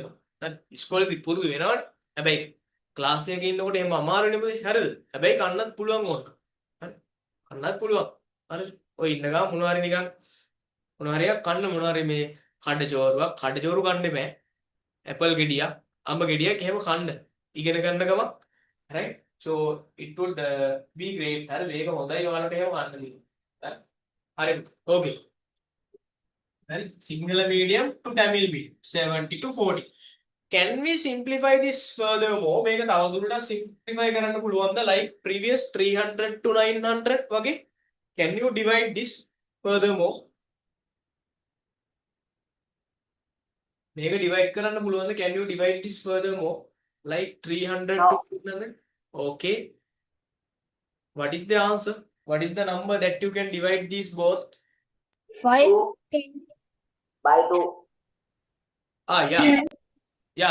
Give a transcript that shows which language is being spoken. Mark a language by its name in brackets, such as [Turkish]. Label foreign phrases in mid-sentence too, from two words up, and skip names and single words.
[Sinhala] හරි ඉස්කෝලේදී පුරුදු වෙනවනේ හැබැයි ක්ලාස් එකේ ඉන්නකොට එහෙම අමාරුනේ නෙමෙයි හරිද හැබැයි කන්නත් පුළුවන් ඕන හරි කන්නත් පුළුවන් හරි ඔය ඉන්න ගමන් මොනවාරි නිකන් මොනවාරි එකක් කන්න මොනවාරි මේ කඩජෝරු කන්න බෑ ඇපල් ගෙඩියක් අඹ ගෙඩියක් එහෙම කන්න ඉගෙන ගන්න ගමන් [English] right so it would be great [Sinhala] හරිද ඒක හොඳයි ඔයාලට එහෙම කන්න දෙන්න හරි [English] okay right single medium to Tamil medium 70 to 40 can we simplify this furthermore? [Sinhala] මේක තවදුරටත් simplify කරන්න පුළුවන්ද [English] like previous 300 to 900 [Sinhala] වගේ? [English] Can you divide this furthermore? [Sinhala] මේක divide කරන්න පුළුවන්ද? [English] Can you divide this furthermore? Like 300 to 900? Okay. What is the answer? What is the number that you can divide these both? 5 by 2. Yeah. Yeah.